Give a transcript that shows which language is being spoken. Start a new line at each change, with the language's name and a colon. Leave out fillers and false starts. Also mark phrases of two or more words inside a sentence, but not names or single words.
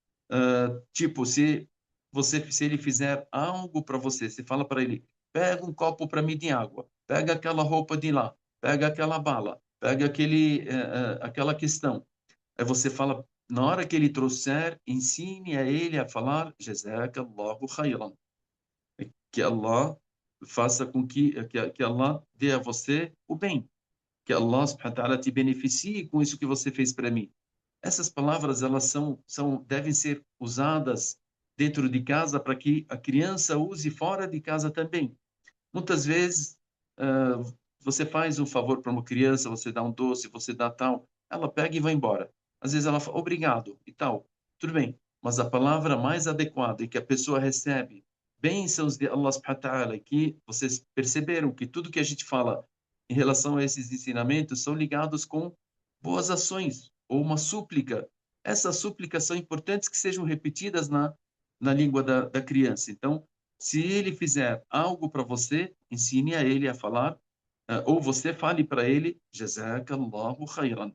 Portuguese: Tipo, se ele fizer algo para você, você fala para ele, pega um copo para mim de água, pega aquela roupa de lá, pega aquela bala, pega aquela questão. Aí você fala, na hora que ele trouxer, ensine a ele a falar,
Arabic: جزاك الله خيرا.
Portuguese: Que Allah faça com que Allah dê a você o bem. Que Allah
Arabic: سبحانه وتعالى
Portuguese: te beneficie com isso que você fez para mim. Essas palavras elas devem ser usadas dentro de casa para que a criança use fora de casa também. Muitas vezes você faz um favor para uma criança, você dá um doce, você dá tal, ela pega e vai embora. Às vezes ela fala obrigado e tal, tudo bem. Mas a palavra mais adequada e que a pessoa recebe bênçãos de Allah
Arabic: سبحانه وتعالى,
Portuguese: que vocês perceberam que tudo que a gente fala em relação a esses ensinamentos são ligados com boas ações ou uma súplica. Essas súplicas são importantes que sejam repetidas na língua da criança. Então, se ele fizer algo para você, ensine a ele a falar, ou você fale para ele,
Arabic: جزاك الله خيرا.